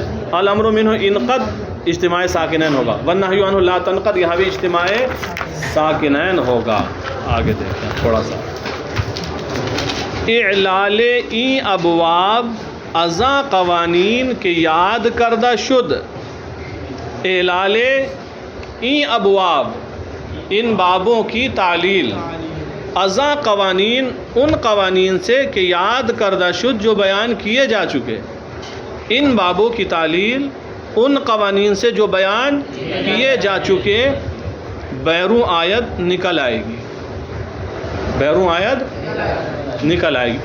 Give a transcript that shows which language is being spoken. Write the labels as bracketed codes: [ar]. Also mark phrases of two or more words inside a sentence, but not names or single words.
[ar] الامر منہ انقد، [ur] اجتماع ساکنین ہوگا. [ar] والنہی عنہ لا تنقد، [ur] یہاں بھی اجتماع ساکنین ہوگا. آگے دیکھتے ہیں تھوڑا سا. [fa] اعلال این ابواب ازاں قوانین کے یاد کردہ شد. اعلال این ابواب، [ur] ان بابوں کی تعلیل، [fa] ازاں قوانین، [ur] ان قوانین سے [fa] کہ یاد کردہ شد [ur] جو بیان کیے جا چکے. ان بابوں کی تعلیل ان قوانین سے جو بیان کیے جا چکے، [fa] بیروں آیت [ur] نکل آئے گی، [fa] بیروں آیت [ur] نکل آئے گی.